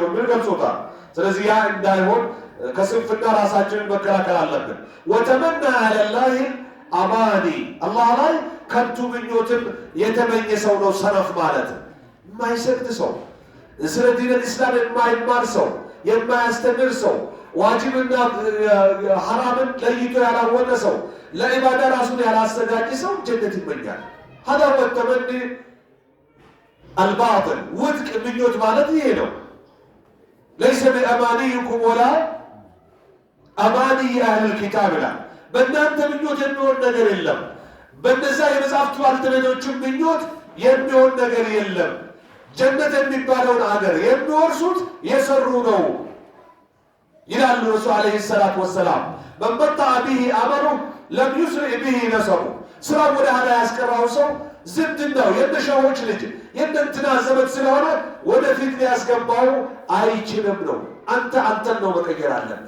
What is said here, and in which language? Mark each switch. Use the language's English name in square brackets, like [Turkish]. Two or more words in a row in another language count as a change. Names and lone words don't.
[Amharic] በሚል ገልጾታል። ስለዚህ ያ እንዳይሆን ከስንፍና ራሳችንን መከላከል አለብን። [Arabic] وتمنى على الله الأماني [Amharic] አላህ ላይ ከንቱ ምኞትን የተመኘ ሰው ነው ሰነፍ ማለት። የማይሰግድ ሰው፣ ስለ ዲን ኢስላም የማይማር ሰው፣ የማያስተምር ሰው፣ ዋጅብና ሐራምን ለይቶ ያላወቀ ሰው፣ ለኢባዳ ራሱን ያላዘጋጀ ሰው ጀነት ይመኛል። [Arabic] هذا هو التمني [Amharic] الباطل ውድቅ ምኞት ማለት ይሄ ነው። [Arabic] ليس بأمانيكم ولا أماني أهل الكتاب لا [Amharic] በእናንተ ምኞት የሚሆን ነገር የለም፣ በእነዛ የመጽሐፍት ባልተቤቶችም ምኞት የሚሆን ነገር የለም። ጀነት የሚባለውን አገር የሚወርሱት የሰሩ ነው ይላሉ ረሱል [Arabic] عليه الصلاة والسلام። من بطأ به عمله لم يسرع به نسبه። [Amharic] ስራ ወደ ኋላ ያስቀራው ሰው ዝምድናው የነሻዎች ልጅ የእንትና ዘመድ ስለሆነ ወደፊት ሊያስገባው አይችልም ነው። አንተን ነው መቀየር አለበት።